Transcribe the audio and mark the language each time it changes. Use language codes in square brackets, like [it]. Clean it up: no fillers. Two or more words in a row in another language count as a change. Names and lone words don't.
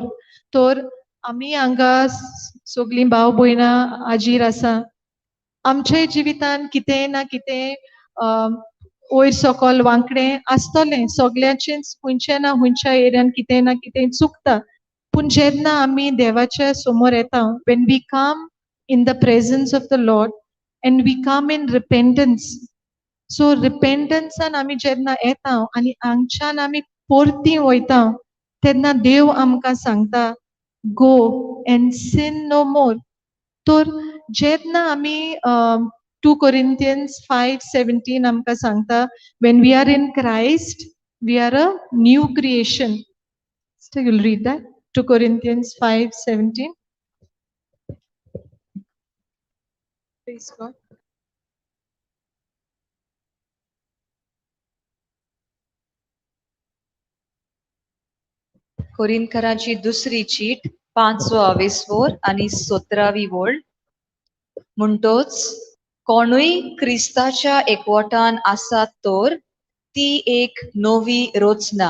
[kok] तर आमी हांगा सगलीं भाव भयणां हाजीर आसा. आमच्या जिवितान कितें ना कितें वयर सकल वांकडें आसतलें. सगल्याचेंच खंयचे ना खंयच्या एरियान कितें ना कितें चुकता. पूण जेन्ना आमी देवाच्या समोर येता, [en] when we come in the presence of the Lord and we come in repentance. [kok] सो रिपेंटन्सान आमी जेन्ना येता आनी हांगच्यान आमी परती वयता, तेन्ना देव आमकां सांगता [en] go and sin no more. [kok] तर जेन्ना आमी 2 Corinthians 5:17 आमकां सांगता [en] when we are in Christ we are a new creation. So you'll read that 2 Corinthians 5:17. Praise God. [kok] कोरिंथकरांची दुसरी चीट 5:22 आणि 17वी वोळ. म्हणटोच कोणूय क्रिस्ताच्या एकवटान आसात तर ती एक नवी रचना.